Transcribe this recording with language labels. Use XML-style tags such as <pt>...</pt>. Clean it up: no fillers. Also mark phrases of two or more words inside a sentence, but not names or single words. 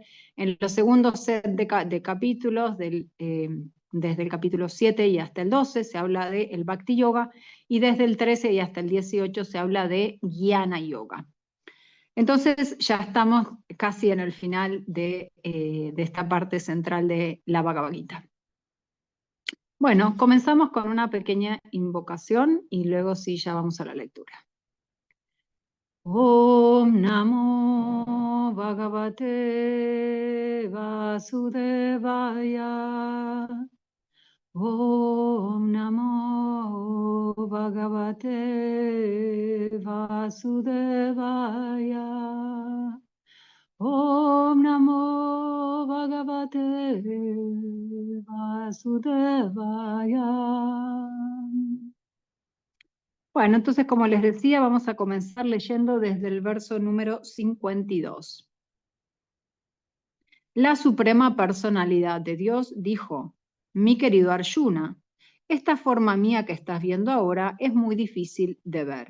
<es>En los segundos set de capítulos, desde el capítulo 7 y hasta el 12, se habla del Bhakti Yoga, y desde el 13 y hasta el 18 se habla de Jnana Yoga. Entonces ya estamos casi en el final de esta parte central de la Bhagavad Gita. Bueno, comenzamos con una pequeña invocación y luego sí ya vamos a la lectura.</es> <sa>Om Namo Bhagavate Vasudevaya. Om Namo Bhagavate Vasudevaya. Om Namo Bhagavate Vasudevaya.</sa> <es>Bueno, entonces, como les decía, vamos a comenzar leyendo desde el verso número 52. La Suprema Personalidad de Dios dijo: mi querido Arjuna, esta forma mía que estás viendo ahora es muy difícil de ver.</es>